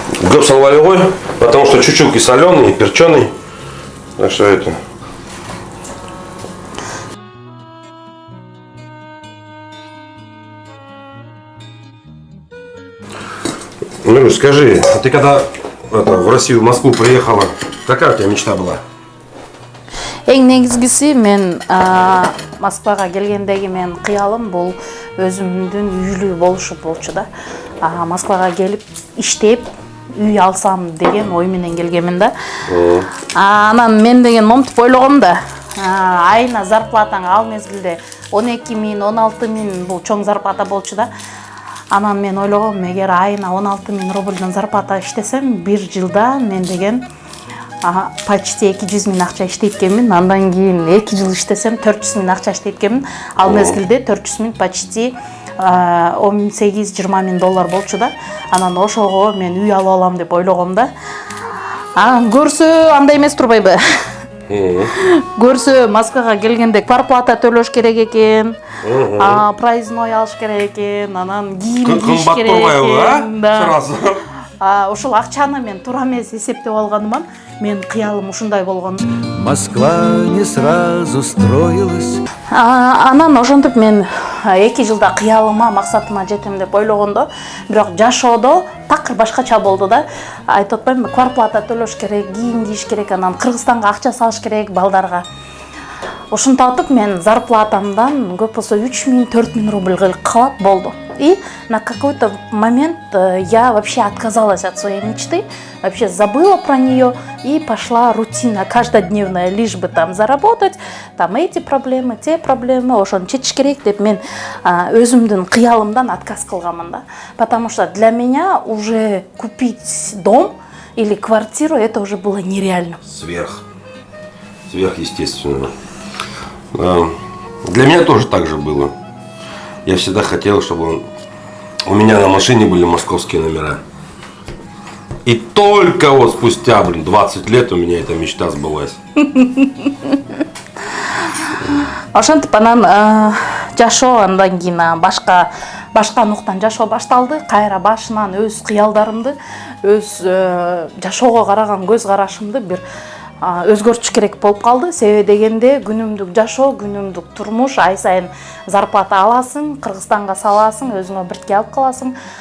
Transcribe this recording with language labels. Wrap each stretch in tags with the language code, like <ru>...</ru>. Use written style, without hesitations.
<ru>Гоп салвалевой, потому что чучуки соленый, перченый. Так что это... Ну, скажи, ты когда в Россию, в Москву приехала, какая у тебя мечта была?</ru> <ky>Эң негизгиси мен Москвага келгендеги мен кыялым бул өзүмдүн үйлүү болушу болчу да. Москвага келип иштеп үй алсам деген ой менен келгенмин да. Анан мен деген момнтип ойлогом да. Айына зарплатаң ал мезгилде 12 миң, 16 миң бул чоң зарплата болчу да. Анан мен ойлогом, эгер айына 16 миң рубльден зарплата иштесем, бир жылда мен деген почти 200 миң акча иштейт экенмин. Андан кийин 2 жыл иштесем 400 миң акча иштейт экенмин. Ал мезгилде 400 миң почти 18-20 миң доллар болчу да. Анан ошого мен үй алып алам деп ойлогом да. Көрсө андай эмес турбайбы? Көрсө Москвага келгенде квартплата төлөш керек экен, проездной алыш керек экен, анан кийим кийиш керек экен.</ky> <ru>Сразу.</ru> <ky>Ошол акчаны мен туура эмес эсептеп алганыман, мен кыялым ушундай болгон.</ky> <ru>Москва не сразу строилась.</ru> <ky>Анан ошентип мен 2 жылда кыялыма, максатыма жетем деп ойлогондо, бирок жашоодо такыр башкача болду да. Айтып атпаймынбы, квартплата төлөш керек, кийим кийиш керек, анан Кыргызстанга акча салыш керек балдарга. Ошентип мен зарплатамдан көп болсо 3 миң, 4 миң рубль калат болду.</ky> <ru>И на какой-то момент я вообще отказалась от своей мечты, вообще забыла про нее и пошла рутина каждодневная, лишь бы там заработать, там эти проблемы, те проблемы,</ru> <ky>ошону чечиш керек деп мен өзүмдүн кыялымдан отказ кылганмын да.</ky> <ru>Потому что для меня уже купить дом или квартиру это уже было нереально. Сверхъестественно. Для меня тоже так же было. Я всегда хотел, чтобы у меня на машине были московские номера. И только вот спустя, 20 лет у меня эта мечта сбылась.</ru> <ky>Ошентип анан жашоо андан кийин башка нуктан жашоо башталды. Кайра башынан өз кыялдарымды, өз жашоого караган көз карашымды бир өзгөртүш керек болуп калды. Себеби дегенде күнүмдүк жашоо, күнүмдүк турмуш, ай сайын зарплата аласың, Кыргызстанга саласың, өзүңө биртке алып каласың.</ky>